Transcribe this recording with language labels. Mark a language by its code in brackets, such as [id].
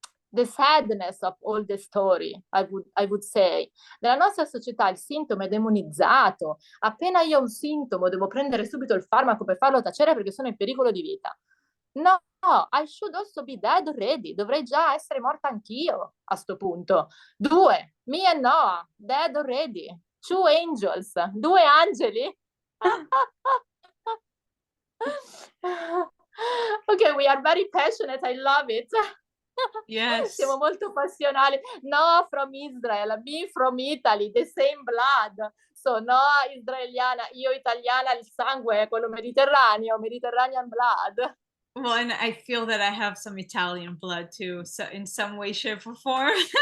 [en] the sadness of all the story, I would say. [it] Nella nostra società il sintomo è demonizzato. Appena io ho un sintomo devo prendere subito il farmaco per farlo tacere perché sono in pericolo di vita. [en] No, I should also be dead already. [it] Dovrei già essere morta anch'io a sto punto. [en] 2, me and Noah, dead already. 2 angels, [it] 2 angeli. [en] Ok, we are very passionate, I love it. Yes. [it] Siamo molto passionali. [en] No, from Israel, me from Italy, the same blood. [it] So, no, israeliana, io italiana, il sangue è quello mediterraneo, [en] Mediterranean blood. Well, and I feel that I have some Italian blood too, so in some way, shape, or form.